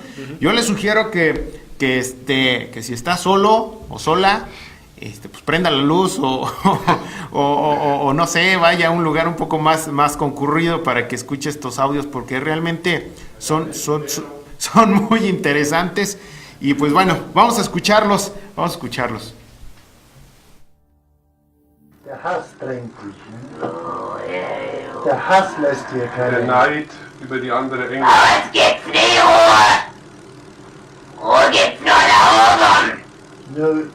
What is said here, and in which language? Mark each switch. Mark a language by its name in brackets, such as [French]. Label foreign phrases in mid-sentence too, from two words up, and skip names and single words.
[Spanish] Yo les sugiero que si está solo o sola, pues prenda la luz o no sé, vaya a un lugar un poco más concurrido para que escuche estos audios, porque realmente son muy interesantes. Y pues bueno, vamos a escucharlos. [German] Der Hass drängt dich, ne? Der Hass lässt dir keine... Der Neid über die andere Engel. Aber es gibt nie Ruhe! Ruhe gibt's nur da oben!